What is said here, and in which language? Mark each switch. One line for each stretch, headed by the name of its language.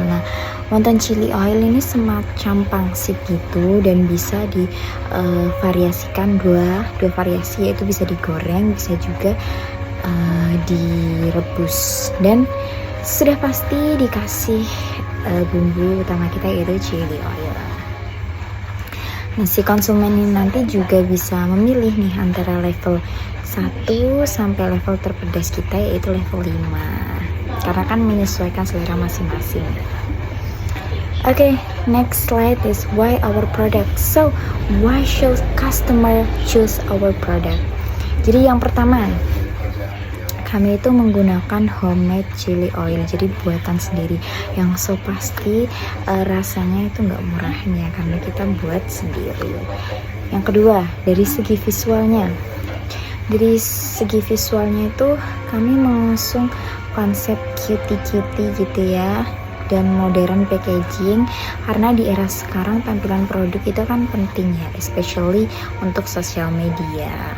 Indonesian: Nah, wonton chili oil ini semacam pangsit gitu dan bisa divariasikan dua variasi, yaitu bisa digoreng, bisa juga direbus, dan sudah pasti dikasih bumbu utama kita yaitu chili oil. Nah, si konsumen ini nanti juga bisa memilih nih antara level 1 sampai level terpedas kita, yaitu level 5, karena kan menyesuaikan selera masing-masing.
English: Okay, next slide is why our product. So, why should customer choose our product?
Indonesian: Jadi yang pertama, kami itu menggunakan homemade chili oil, jadi buatan sendiri, yang so pasti rasanya itu nggak murahnya karena kita buat sendiri. Yang kedua, dari segi visualnya. Dari segi visualnya itu kami mengusung konsep cutie-cutie gitu ya, dan modern packaging, karena di era sekarang tampilan produk itu kan penting ya, especially untuk sosial media.